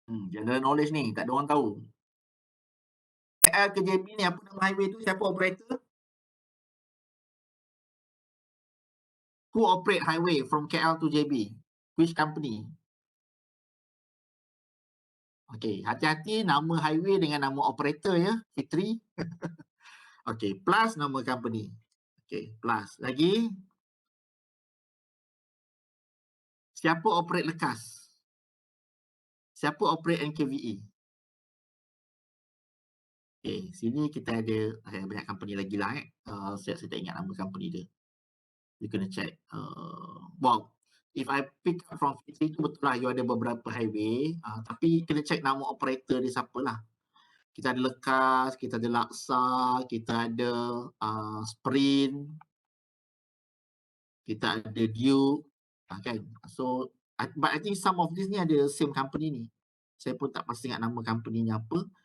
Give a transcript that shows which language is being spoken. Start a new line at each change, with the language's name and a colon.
Malay: General knowledge ni, tak ada orang tahu. KL ke JB ni, apa nama highway tu? Siapa operator?
English: Who operate highway from KL to JB? Which company?
Malay: Okay, hati-hati nama highway dengan nama operator ya, Fitri. Okay, plus nama company. Okay, plus. Lagi. Siapa operate lekas? Siapa operate NKVE? Okay, sini kita ada banyak company lagi lah saya tak ingat nama company dia. You kena check.
English: Well, if I pick up from Fitri
Malay: tu betul lah,
English: you
Malay: ada beberapa
English: highway.
Malay: Tapi kena check nama operator dia siapa lah. Kita ada Lekas, kita ada Laksa, kita ada Sprint, kita ada Duke, kan?
English: So, but I think some of this
Malay: ni ada
English: same company ni.
Malay: Saya pun tak pasti ingat nama company-nya apa.